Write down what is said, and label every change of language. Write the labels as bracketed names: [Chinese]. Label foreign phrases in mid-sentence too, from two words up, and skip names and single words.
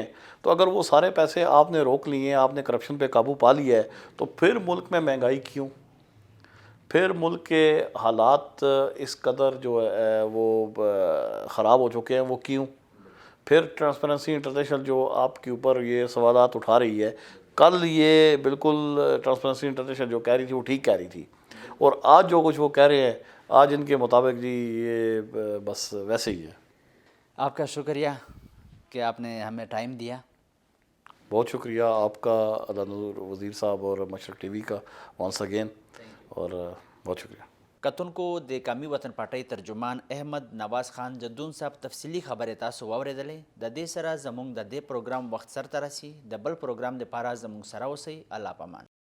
[Urdu] تو اگر وہ سارے پیسے آپ نے روک لیے ہیں, آپ نے کرپشن پہ قابو پا لیا ہے, تو پھر ملک میں مہنگائی کیوں, پھر ملک کے حالات اس قدر جو ہے وہ خراب ہو چکے ہیں وہ کیوں, پھر ٹرانسپیرنسی انٹرنیشنل جو آپ کے اوپر یہ سوالات اٹھا رہی ہے, کل یہ بالکل ٹرانسپیرنسی انٹرنیشنل جو کہہ رہی تھی وہ ٹھیک کہہ رہی تھی, اور آج جو کچھ وہ کہہ رہے ہیں آج ان کے مطابق جی یہ بس ویسے ہی ہے. آپ کا شکریہ کہ آپ نے ہمیں ٹائم دیا. بہت شکریہ آپ کا علانور وزیر صاحب اور مشرق ٹی وی کا [English] once again, [Urdu] اور بہت شکریہ. [Pashto] کتن کو د قومي وطن پارټۍ ترجمان احمد نواز خان جدون صاحب تفصیلی خبرې تاسو واورېدلې. د دې سره زموږ د دې پروګرام وخت سرته رسي. د بل پروګرام دپاره زموږ سره اوسئ. الله پامان.